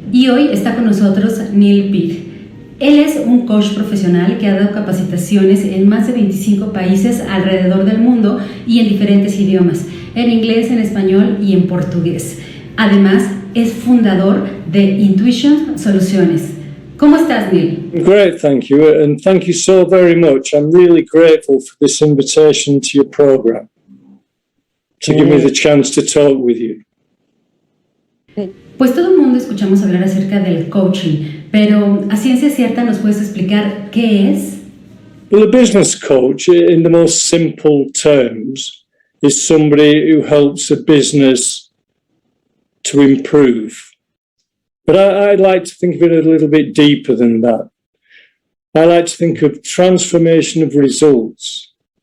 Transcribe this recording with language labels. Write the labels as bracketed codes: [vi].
[es] Y hoy está con nosotros Neil Peet. Él es un coach profesional que ha dado capacitaciones en más de 25 países alrededor del mundo y en diferentes idiomas, en inglés, en español y en portugués. Además, es fundador de Intuition Soluciones. ¿Cómo estás, Neil? [en] Great, thank you, and thank you so very much. I'm really grateful for this invitation to your program, to give me the chance to talk with you. [es] Pues todo el mundo escuchamos hablar acerca del coaching, pero a ciencia cierta nos puedes explicar qué es. [en] Well, a business coach, in the most simple terms, is somebody who helps a business to improve. But I'd like to think of it a little bit deeper than that. I like to think of transformation of results.